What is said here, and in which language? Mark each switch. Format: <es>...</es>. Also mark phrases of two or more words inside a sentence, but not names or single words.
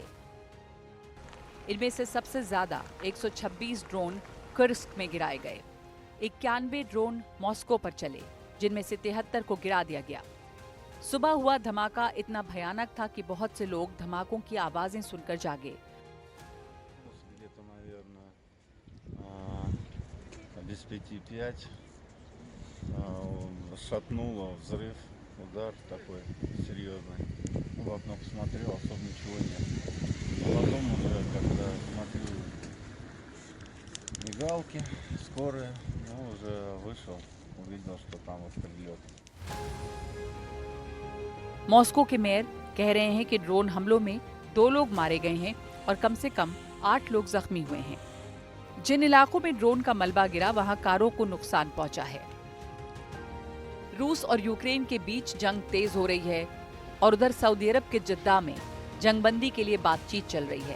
<hi>इनमें से सबसे ज्यादा 126 ड्रोन कुर्स्क में गिराए गए। 91 ड्रोन मॉस्को पर चले, जिनमें से 73 को गिरा दिया गया। सुबह हुआ धमाका इतना भयानक था कि बहुत से लोग धमाकों की आवाजें सुनकर जागे।</hi> <ru>Где-то, наверное, без 5-5 шатнуло, взрыв, удар такой серьезный. В окно посмотрел, особо ничего нет. Потом уже, когда смотрю мигалки, скорые, ну, уже вышел, увидел, что там вот прилет.</ru> <hi>मॉस्को के मेयर कह रहे हैं कि ड्रोन हमलों में 2 लोग मारे गए हैं और कम से कम 8 लोग जख्मी हुए हैं। जिन इलाकों में ड्रोन का मलबा गिरा, वहां कारों को नुकसान पहुंचा है। रूस और यूक्रेन के बीच जंग तेज हो रही है और उधर सऊदी अरब के जद्दा में जंगबंदी के लिए बातचीत चल रही है।</hi>